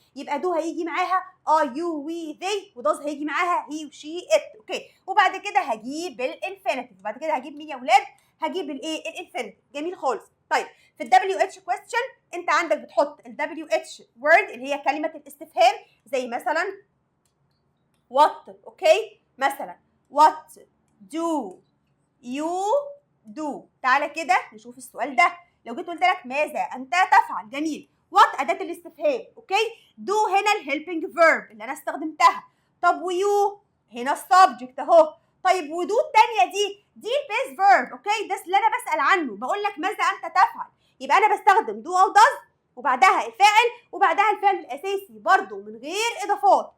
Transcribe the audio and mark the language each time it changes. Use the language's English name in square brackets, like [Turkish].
[Arabic] يبقى دو هيجي معاها [English] I you we they، [Arabic] وداز هيجي معاها he وشي it. اوكي؟ وبعد كده هجيب الانفينيتيف. وبعد كده هجيب مين يا ولاد؟ هجيب الايه؟ الانفينيتيف. جميل خالص. طيب في الدبليو اتش كويستشن انت عندك بتحط الدبليو اتش وورد اللي هي كلمه الاستفهام، زي مثلا what. اوكي؟ مثلا [English] what do you do. [Arabic] تعالى كده نشوف السؤال ده. لو جيت قلت لك ماذا انت تفعل؟ جميل. what اداه الاستفهام. اوكي؟ do هنا الهيلبنج فيرب اللي انا استخدمتها. طب ويو هنا السبجكت اهو. طيب ودو الثانيه دي البيس فيرب. اوكي؟ ده اللي انا بسال عنه، بقول لك ماذا انت تفعل. يبقى انا بستخدم دو او does وبعدها الفاعل وبعدها الفعل الاساسي برضو من غير اضافات.